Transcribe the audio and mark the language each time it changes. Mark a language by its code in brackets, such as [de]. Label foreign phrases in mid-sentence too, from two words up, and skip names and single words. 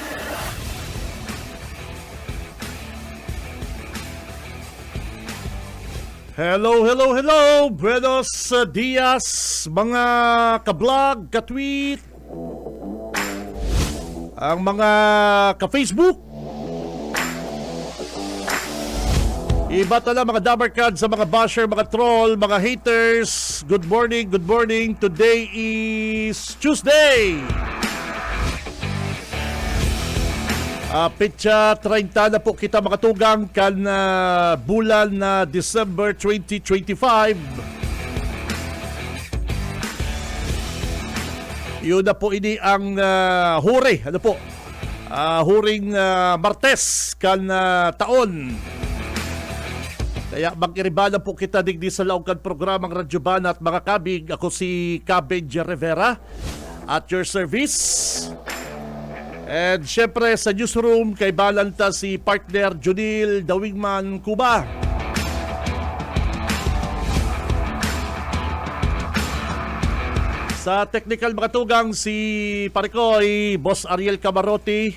[en] Hello, hello, hello! [es] Buenos dias, [bik] mga ka-vlog, ka-tweet, ang mga ka-Facebook. Iba tala mga dabarkad sa mga basher, mga troll, mga haters. [en] Good morning, good morning. Today is Tuesday. [bik] Petsa 30 na po kita makatugang kan bulan na December 2025. Yun na po ini ang huri. Ano po? Huring Martes kan taon. Kaya mag-iribala po kita digdi sa laongkan programang Radyo Banat mga kabig. Ako si Benji Rivera [en] at your service. [bik] And syempre sa newsroom kay balanta si partner Junil Dawingman Cuba. Sa technical makatugang si Parikoy, Boss Ariel Camarote.